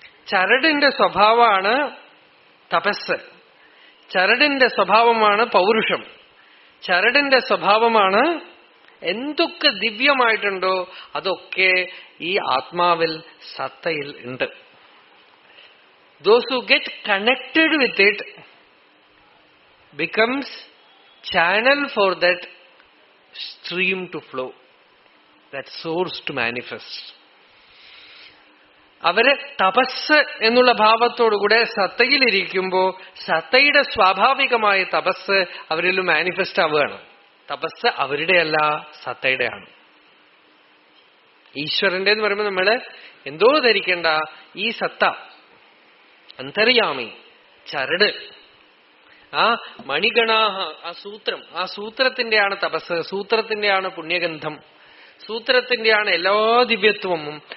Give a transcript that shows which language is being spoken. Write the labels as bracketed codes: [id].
[ml] ചരടിന്റെ സ്വഭാവമാണ് തപസ്. ചരടിന്റെ സ്വഭാവമാണ് പൗരുഷം. ചരടിന്റെ സ്വഭാവമാണ് എന്തൊക്കെ ദിവ്യമായിട്ടുണ്ടോ അതൊക്കെ ഈ ആത്മാവിൽ സത്തയിൽ ഉണ്ട്. [en] Those who get connected with it becomes channel for that stream to flow, that source to manifest. [ml] അവര് തപസ് എന്നുള്ള ഭാവത്തോടുകൂടെ സത്തയിലിരിക്കുമ്പോ സത്തയുടെ സ്വാഭാവികമായ തപസ് അവരിൽ മാനിഫെസ്റ്റ് ആവുകയാണ്. തപസ് അവരുടെയല്ല, സത്തയുടെയാണ്. ഈശ്വരന്റെ എന്ന് പറയുമ്പോൾ നമ്മള് എന്തോ ധരിക്കേണ്ട, ഈ സത്ത അന്തര്യാമി ചരട്, ആ മണിഗണാഹ, ആ സൂത്രത്തിന്റെയാണ് തപസ്, സൂത്രത്തിന്റെയാണ് പുണ്യഗന്ധം, സൂത്രത്തിന്റെയാണ് എല്ലാ ദിവ്യത്വവും.